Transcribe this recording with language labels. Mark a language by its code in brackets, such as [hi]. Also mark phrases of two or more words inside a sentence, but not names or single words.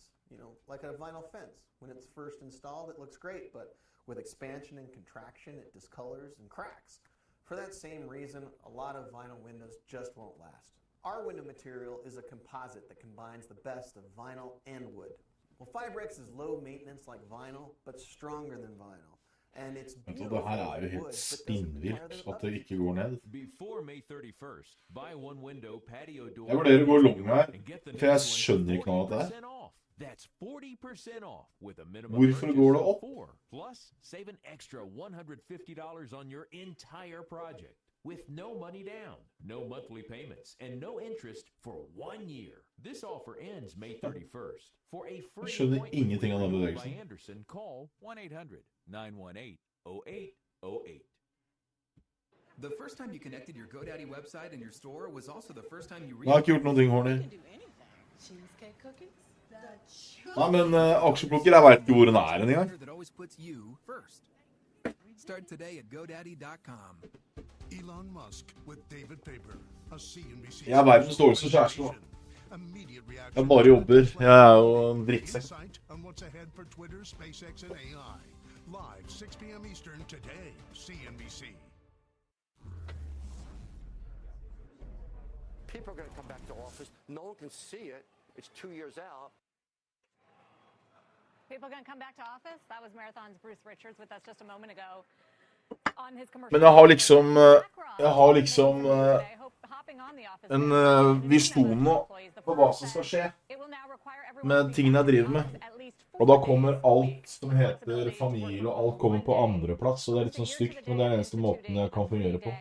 [en] You know, like a vinyl fence. When it's first installed, it looks great, but with expansion and contraction, it discolors and cracks. For that same reason, a lot of vinyl windows just won't last. Our window material is a composite that combines the best of vinyl and wood. Well, Fibrex is low maintenance like vinyl, but stronger than vinyl. And it's beautiful. [no] Det her er jo helt spinnvilt at det ikke går ned. Jeg vurderer å gå long her, for jeg skjønner ikke noe av det her. [en] That's 40% off with a minimum [no] Hvorfor går det opp? [en] Plus, save an extra $150 on your entire project with no money down, no monthly payments, and no interest for 1 year. This offer ends May 31st. For a free appointment by Andersen, call 1-800-918-0808. The first time you connected your GoDaddy website and your store was also the first time you [no] Jeg har ikke gjort noen ting, Horny. [en] Cheesecake cookies? [no] Nei, men aksjeplukker, jeg vet ikke hvor den er en gang. [en] Start today at GoDaddy.com. Elon Musk with David Paper, a CNBC. [no] Jeg er verdens dårligste kjæreste nå. Jeg bare jobber. Jeg er jo en drittsekk. [en] On what's ahead for Twitter, SpaceX and AI. Live 6 p.m. Eastern today, CNBC. People are going to come back to office. No one can see it. It's 2 years out. People going to come back to office? That was Marathon's Bruce Richards with us just a moment ago. [no] Men jeg har liksom en visjon nå på hva som skal skje med tingene jeg driver med. Og da kommer alt som heter familie, og alt kommer på andre plass, og det er litt sånn stygt, men det er den eneste måten jeg kan fungere på.